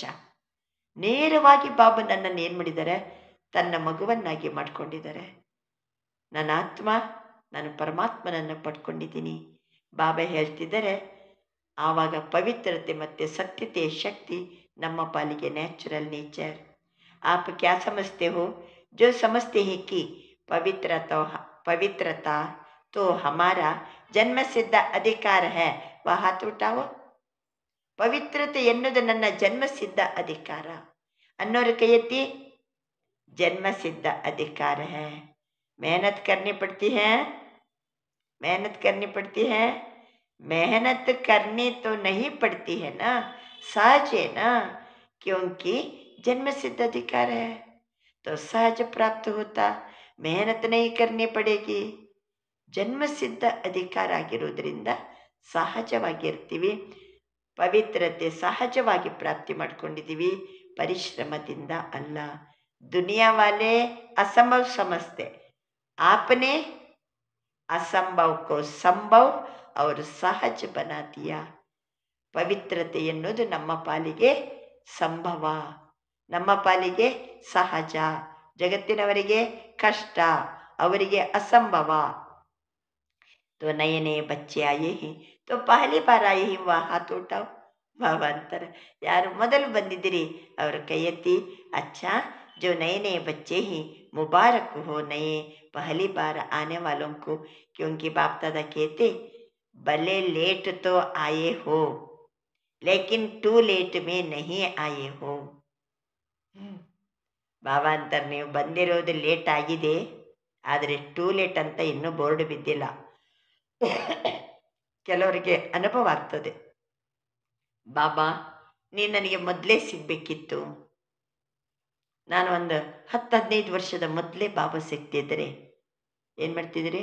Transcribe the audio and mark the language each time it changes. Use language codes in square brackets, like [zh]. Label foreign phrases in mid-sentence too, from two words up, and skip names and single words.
[kn] ನೇರವಾಗಿ ಬಾಬಾ ನನ್ನನ್ನು ಏನು ಮಾಡಿದ್ದಾರೆ? ತನ್ನ ಮಗುವನ್ನಾಗಿ ಮಾಡ್ಕೊಂಡಿದ್ದಾರೆ. ನನ್ನ ಆತ್ಮ, ನಾನು ಪರಮಾತ್ಮನನ್ನು ಪಡ್ಕೊಂಡಿದ್ದೀನಿ. ಬಾಬಾ ಹೇಳ್ತಿದ್ದಾರೆ, ಆವಾಗ ಪವಿತ್ರತೆ ಮತ್ತು ಸತ್ಯತೆಯ ಶಕ್ತಿ ನಮ್ಮ ಪಾಲಿಗೆ [en] natural nature. [hi] आप क्या समझते हो? जो समझते हैं कि पवित्रता तो हमारा जन्म सिद्ध अधिकार है, वह हाथ उठाओ. [kn] ಪವಿತ್ರತೆ ಎನ್ನುವುದು ನನ್ನ ಜನ್ಮಸಿದ್ಧ ಅಧಿಕಾರ. ಅನ್ನೋರು ಕೈ ಎತ್ತಿ. [hi] जन्मसिद्ध अधिकार है. मेहनत करनी पड़ती है, मेहनत करनी पड़ती है. मेहनत करनी तो नहीं पड़ती है ना, सहज है ना, क्योंकि जन्मसिद्ध अधिकार है. तो सहज प्राप्त होता, मेहनत नहीं करनी पड़ेगी. [kn] ಜನ್ಮಸಿದ್ಧ ಅಧಿಕಾರ ಆಗಿರೋದ್ರಿಂದ ಸಹಜವಾಗಿರ್ತೀವಿ. ಪವಿತ್ರತೆ ಸಹಜವಾಗಿ ಪ್ರಾಪ್ತಿ ಮಾಡ್ಕೊಂಡಿದ್ದೀವಿ, ಪರಿಶ್ರಮದಿಂದ ಅಲ್ಲ. [hi] दुनिया वाले असंभव समझते, आपने असंभव को संभव और सहज बना दिया. [kn] ಪವಿತ್ರತೆ ಎನ್ನುವುದು ನಮ್ಮ ಪಾಲಿಗೆ ಸಂಭವ, ನಮ್ಮ ಪಾಲಿಗೆ ಸಹಜ. ಜಗತ್ತಿನವರಿಗೆ ಕಷ್ಟ, ಅವರಿಗೆ ಅಸಂಭವ. [hi] तो नए नए बच्चे आए हैं, तो पहली बार आए हैं, वह हाथ उठाओ. [kn] ಬಾಬಾ ಅಂತಾರೆ, ಯಾರು ಮೊದಲು ಬಂದಿದ್ದೀರಿ ಅವರು ಕೈ ಎತ್ತಿ. [hi] अच्छा, जो नए नए बच्चे हैं, मुबारक हो नए पहली बार आने वालों को. क्योंकि बाप दादा कहते, भले लेट तो आए हो लेकिन [en] too late [hi] में नहीं आए हो. [kn] ಬಾಬಾ ಅಂತಾರೆ, ನೀವು ಬಂದಿರೋದು ಲೇಟ್ ಆಗಿದೆ, ಆದರೆ [en] too late [kn] ಅಂತ ಇನ್ನೂ ಬೋರ್ಡ್ ಬಿದ್ದಿಲ್ಲ. ಕೆಲವರಿಗೆ ಅನುಭವ ಆಗ್ತದೆ, ಬಾಬಾ ನೀನು ನನಗೆ ಮೊದಲೇ ಸಿಗಬೇಕಿತ್ತು, ನಾನು ಒಂದು 10-15 ವರ್ಷದ ಮೊದಲೇ ಬಾಬಾ ಸಿಗ್ತಿದ್ದರೆ ಏನು ಮಾಡ್ತಿದ್ದೀರಿ?